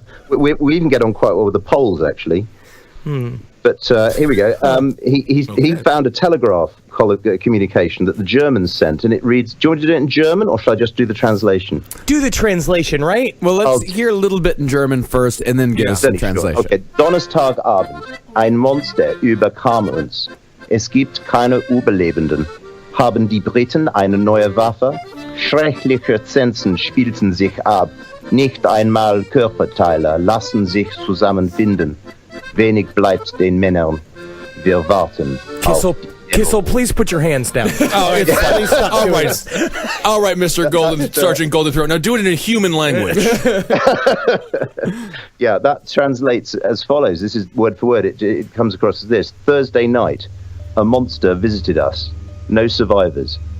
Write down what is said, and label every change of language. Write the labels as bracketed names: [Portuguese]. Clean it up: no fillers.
[English] we even get on quite well with the Poles, actually. But here we go. He found a telegraph communication that the Germans sent, and it reads, do you want to do it in German, or should I just do the translation? Do the translation, right? Well, let's hear a little bit in German first, and then get us the translation. [German] Okay. Donnerstagabend. Ein Monster überkam uns. Es gibt keine Überlebenden. Haben die Briten eine neue Waffe? Schreckliche Zensen spielten sich ab. Nicht einmal Körperteile lassen sich zusammenfinden. Wenig bleibt den Männern. Wir warten. [English] Kissel, please put your hands down. Please stop All doing right. this. All right, Mr. Sergeant Goldenthroat. Now do it in a human language. Yeah, that translates as follows. This is word for word. It comes across as this. Thursday night, a monster visited us. No survivors.